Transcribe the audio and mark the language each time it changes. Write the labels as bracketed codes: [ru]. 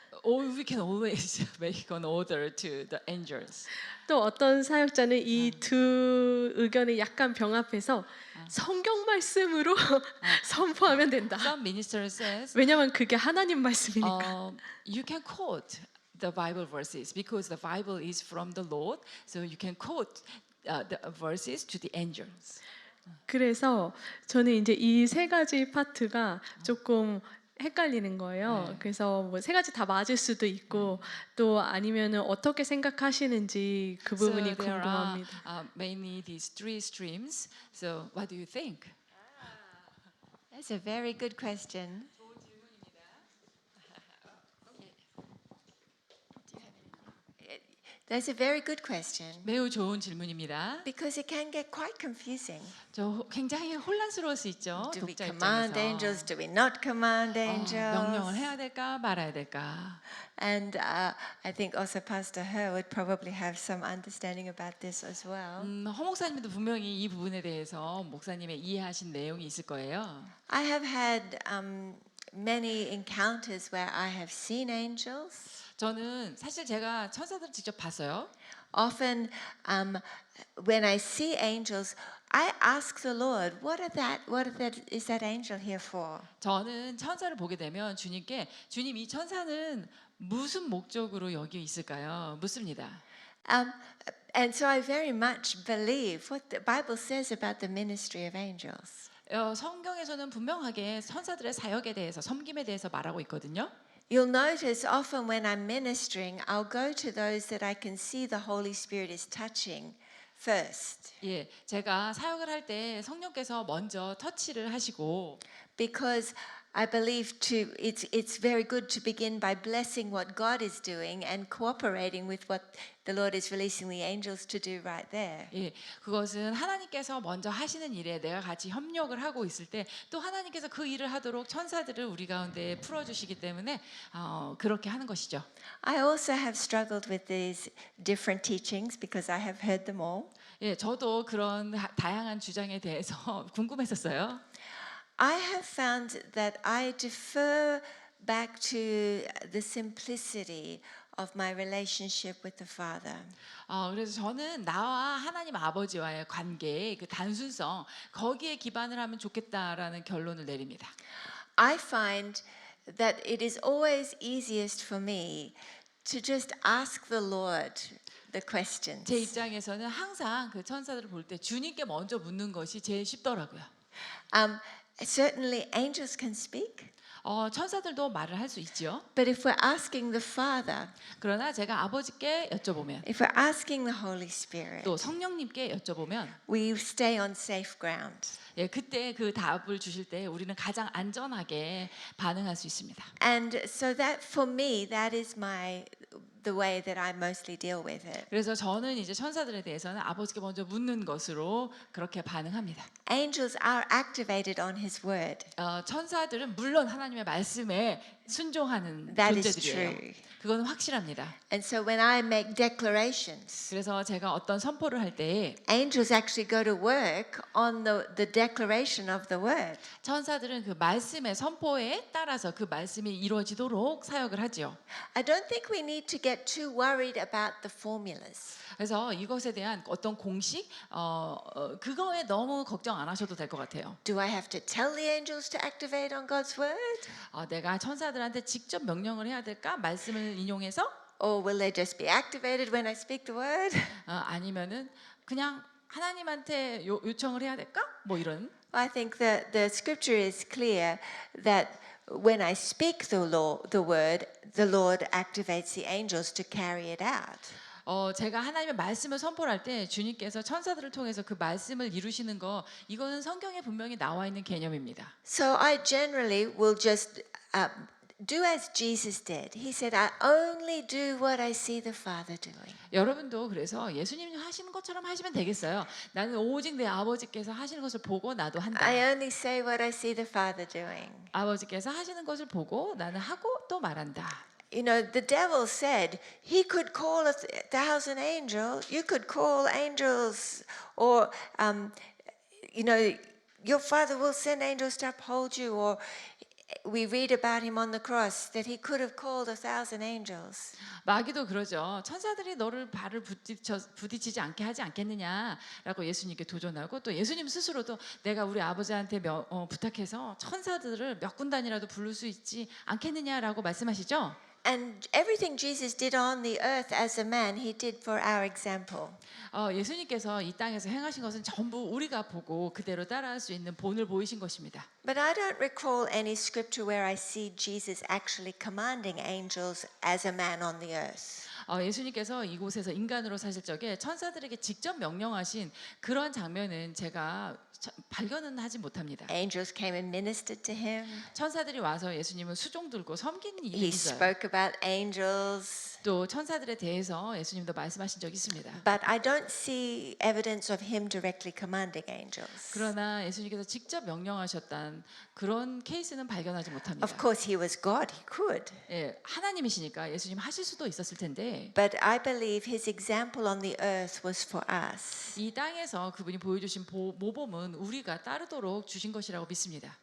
[en] we can always make an order to the angels. [ko] 또 어떤 사역자는 이 두 의견이 약간 병합해서 성경 말씀으로 선포하면 된다. [en] Some ministers says, [ko] 왜냐하면 그게 하나님 말씀이니까. [en] you can quote the Bible verses because the Bible is from the Lord, so you can quote the verses to the angels. [ko] 그래서 저는 이제 이 세 가지 파트가 조금 헷갈리는 거예요. 네. 그래서 뭐 세 가지 다 맞을 수도 있고 또 아니면은 어떻게 생각하시는지 그 부분이 [en] So there are [ko] 궁금합니다. [en] mainly these three streams. So what do you think? That's a very good question. That's a very good question [ko] 매우 좋은 질문입니다. [en] because it can get quite confusing. [ko] 저 굉장히 혼란스러울 수 있죠. [en] Do we [ko] 독자 [en] command angels? Do we not command [ko] 명령을 [en] angels? [ko] 해야 될까 말아야 될까? [en] And I think also Pastor Her would probably have some understanding about this as well. [ko] 허 목사님도 분명히 이 부분에 대해서 목사님의 이해하신 내용이 있을 거예요. [en] I have had many encounters where I have seen angels. [ko] 저는 사실 제가 천사들을 직접 봤어요. [en] Often, when I see angels, I ask the Lord, "What is that angel here for?" [ko] 저는 천사를 보게 되면 주님께 주님 이 천사는 무슨 목적으로 여기 있을까요? 묻습니다. [en] And so I very much believe what the Bible says about the ministry of angels. [ko] 성경에서는 분명하게 천사들의 사역에 대해서 섬김에 대해서 말하고 있거든요. [en] You'll notice often when I'm ministering, I'll go to those that I can see the Holy Spirit is touching first. [ko] 예, 제가 사역을 할 때 성령께서 먼저 터치를 하시고 [en] Because I believe it's very good to begin by blessing what God is doing and cooperating with what the Lord is releasing the angels to do right there. [ko] 예, 그것은 하나님께서 먼저 하시는 일에 내가 같이 협력을 하고 있을 때 또 하나님께서 그 일을 하도록 천사들을 우리 가운데 풀어주시기 때문에 그렇게 하는 것이죠. [en] I also have struggled with these different teachings because I have heard them all. [ko] 예, 저도 그런 다양한 주장에 대해서 궁금했었어요. [en] I have found that I defer back to the simplicity of my relationship with the Father. [ko] 그래서 저는 나와 하나님 아버지와의 관계의 그 단순성 거기에 기반을 하면 좋겠다라는 결론을 내립니다. [en] I find that it is always easiest for me to just ask the Lord the questions. [ko] 제 입장에서는 항상 그 천사들을 볼 때 주님께 먼저 묻는 것이 제일 쉽더라고요. [en] Certainly angels can speak, [ko] 천사들도 말을 할 수 있지요. [en] but if we're asking the Father, [ko] 그러나 제가 아버지께 여쭤보면 [en] if we're asking the Holy Spirit, [ko] 또 성령님께 여쭤보면 [en] we stay on safe ground. [ko] 예, 그때 그 답을 주실 때 우리는 가장 안전하게 반응할 수 있습니다. [en] And so that for me, that is the way that I mostly deal with it. [ko] 그래서 저는 이제 천사들에 대해서는 아버지께 먼저 묻는 것으로 그렇게 반응합니다. [en] Angels are activated on His word. [ko] 천사들은 물론 하나님의 말씀에 순종하는 [en] That is [ko] 존재들이에요. [en] true. [ko] 그거는 확실합니다. [en] And so when I make declarations, [ko] 그래서 제가 어떤 선포를 할 때 [en] angels actually go to work on the declaration of the word. [ko] 천사들은 그 말씀의 선포에 따라서 그 말씀이 이루어지도록 사역을 하지요. [en] I don't think we need to get too worried about the formulas. [ko] 그래서 이것에 대한 어떤 공식 그거에 너무 걱정 안 하셔도 될 것 같아요. [en] Do I have to tell the angels to activate on God's word? [ko] 내가 천사들한테 직접 명령을 해야 될까? 말씀을 인용해서 [en] Or will they just be activated when I speak the word? [ko] 아니면은 그냥 하나님한테 요청을 해야 될까? 뭐 이런. [en] I think that the scripture is clear that when I speak the word, the Lord activates the angels to carry it out. [ko] 제가 하나님의 말씀을 선포할 때 주님께서 천사들을 통해서 그 말씀을 이루시는 거 이거는 성경에 분명히 나와 있는 개념입니다. [en] So I generally will just do as Jesus did. He said, I only do what I see the Father doing. [ko] 여러분도 그래서 예수님이 하시는 것처럼 하시면 되겠어요. 나는 오직 내 아버지께서 하시는 것을 보고 나도 한다. [en] I only say what I see the Father doing. [ko] 아버지께서 하시는 것을 보고 나는 하고 또 말한다. [en] You know, the devil said he could call 1,000 angels. You could call angels, or you know, your Father will send angels to uphold you. Or we read about him on the cross that he could have called 1,000 angels. [ko] 마귀도 그러죠. 천사들이 너를 발을 부딪히지 않게 하지 않겠느냐라고 예수님께 도전하고 또 예수님 스스로도 내가 우리 아버지한테 부탁해서 천사들을 몇 군단이라도 부를 수 있지 않겠느냐라고 말씀하시죠. [en] And everything Jesus did on the earth as a man, he did for our example. [ko] 예수님께서 이 땅에서 행하신 것은 전부 우리가 보고 그대로 따라할 수 있는 본을 보이신 것입니다. [en] But I don't recall any scripture where I see Jesus actually commanding angels as a man on the earth. [ko] 예수님께서 이곳에서 인간으로 사실 적에 천사들에게 직접 명령하신 그런 장면은 제가 발견은 하지 못합니다. [en] Angels came and ministered to him. [ko] 천사들이 와서 예수님을 수종 들고 섬기는 일이 [en] He [ko] 있어요. [en] spoke about angels. [ko] 또 천사들에 대해서 예수님도 말씀하신 적이 있습니다. [en] But I don't see evidence of him directly commanding angels. [ko] 그러나 예수님께서 직접 명령하셨던 그런 케이스는 발견하지 못합니다. [en] Of course, he was God. He could. [ko] 예, 하나님이시니까 예수님 하실 수도 있었을 텐데 [en] But I believe his example on the earth was for us. [ko] 이 땅에서 그분이 보여주신 모범은 우리가 따르도록 주신 것이라고 믿습니다.